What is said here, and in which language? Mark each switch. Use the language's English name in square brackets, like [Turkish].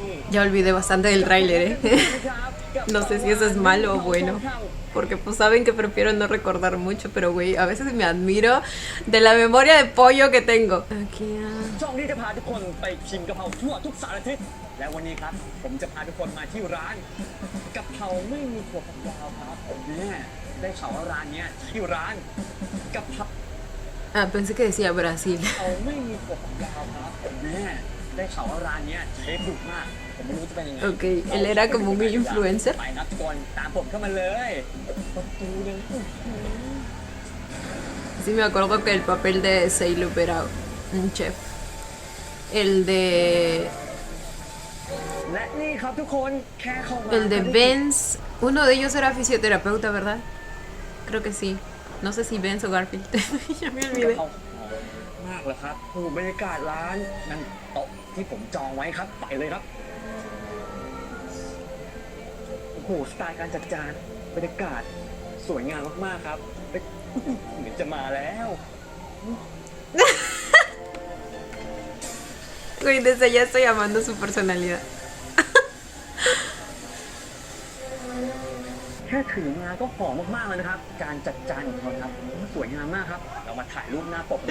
[Spanish] Ya olvidé bastante del tráiler, No sé si eso es malo o bueno, porque pues saben que prefiero no recordar mucho, pero güey, a veces me admiro de la memoria de pollo que tengo. Aquí, [Thai] ช่องที่จะพาทุกคนไปชิมกะเพราทั่วทุกสารทิศและวันนี้ครับผมจะพาทุกคนมาที่ร้านกะเพราไม่มีถั่วฝักยาวครับเนี่ยได้ข่าวว่าร้านเนี้ยที่ร้านกะเพรา [Spanish] pensé que decía Brasil. [Thai] ไม่มีถั่วฝักยาวครับเนี่ยได้ข่าวว่าร้านเนี้ยเชฟดุมากผมไม่รู้จะเป็นยังไง [Spanish] Ok, él era como un influencer. [Thai] ไปครับทุกคนตามผมเข้ามาเลยประตูเลย [Spanish] Sí, me acuerdo que el papel de Seilup era un chef. El de... [Thai] และนี่ครับทุกคนแค่เข้ามา [Spanish] El de Benz. Uno de ellos era fisioterapeuta, ¿verdad? Creo que sí. No sé si Benz o Garfield. Ya me olvidé. [Thai] มากเลยครับโอ้บรรยากาศร้านนั่นโต๊ะที่ผมจองไว้ครับไปเลยครับโอ้โหสไตล์การจัดจานบรรยากาศสวยงามมากๆครับเหมือนจะมาแล้ว [Spanish] Güey, desde ya estoy amando su personalidad. [Thai] แค่ถือมาก็หอมมากๆเลยนะครับการจัดจานของเขาครับสวยงามมากครับเรามาถ่ายรูปหน้าปก